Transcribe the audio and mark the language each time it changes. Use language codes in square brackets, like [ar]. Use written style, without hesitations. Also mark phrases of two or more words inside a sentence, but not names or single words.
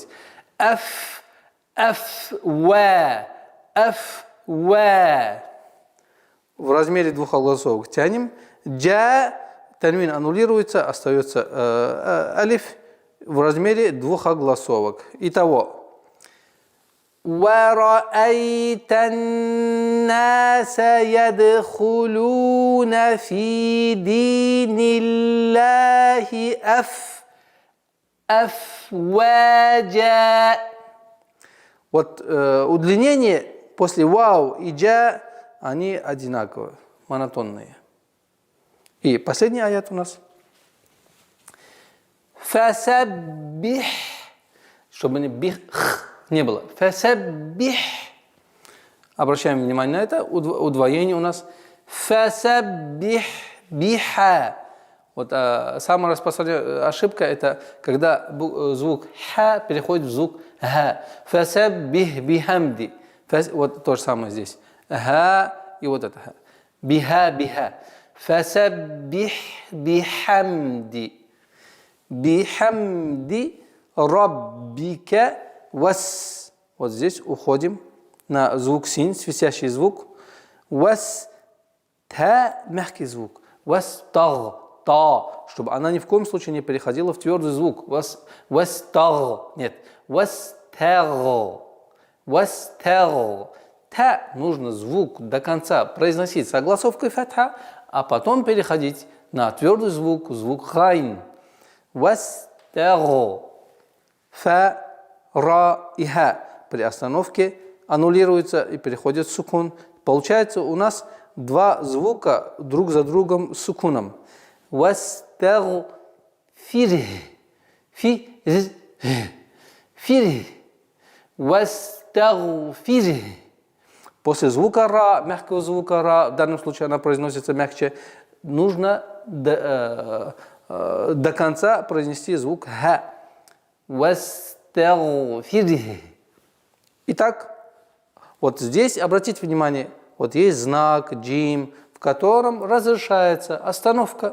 [ru] «Аф», «аф», «ва», «аф», «ва». В размере 2 огласовок тянем. «Джа», танвин аннулируется, остается алиф в размере 2 огласовок. Итого. [ar] «ورأيت الناس يدخلون في دين الله أفواجا». [ru] Вот удлинение после «вау» и «джа» они одинаковые, монотонные. И последний аят у нас. Фасаббих, чтобы не бих не было. Фасаббих. Обращаем внимание на это. Удвоение у нас. [ar] فسبح بح. [ru] Вот самая распространенная ошибка это когда звук ха переходит в звук ха. [ar] فسبح بحمد. [ru] Вот то же самое здесь. Ха и вот это ха. Биха биха. [ar] فسبح بحمد. بحمد ربك واس. [ru] Вот здесь уходим на звук син, свистящий звук. Вас та, мягкий звук. Вас таг, та, чтобы она ни в коем случае не переходила в твердый звук. Вас таг, нет. Вас таг, вас таг. Та нужно звук до конца произносить с огласовкой фатха, а потом переходить на твердый звук, звук гайн. Вастагу. Фа, ра и ха. При остановке аннулируется и переходит в сукун. Получается у нас два звука друг за другом с сукуном. Вастагу фир. Фир. Фир. Вастагу фир. После звука ра, мягкого звука ра, в данном случае она произносится мягче, нужно до конца произнести звук ха. Вастагфирх. Итак, вот здесь обратите внимание, вот есть знак джим, в котором разрешается остановка.